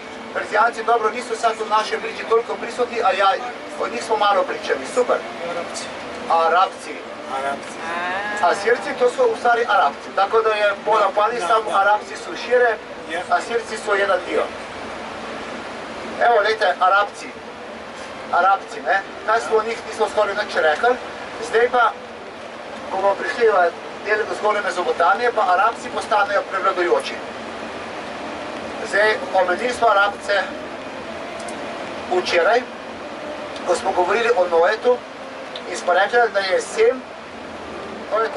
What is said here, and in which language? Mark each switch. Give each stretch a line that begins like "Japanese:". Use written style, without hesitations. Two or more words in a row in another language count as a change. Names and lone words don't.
Croatian: Perzijanci, dobro, nisu sad u našoj priči toliko prisutni, ali ja, od njih smo malo pričali, super. Arapci. Asirci, to su u stvari Arapci, tako da je pola Afganistan, Arapci su šire, Asirci su jedan dio. Evo, gledajte, Arapci, ne?
Slovenian: Kaj smo o njih nismo skoraj nič rekli, zdaj pa, ko bomo prišli v dele do zgornje Mezopotamije, pa Arapci postanejo prevladujoči. Zdaj, omenili smo Arapce včeraj, ko smo govorili o Noetu in smo rekli, da je Sem, to je to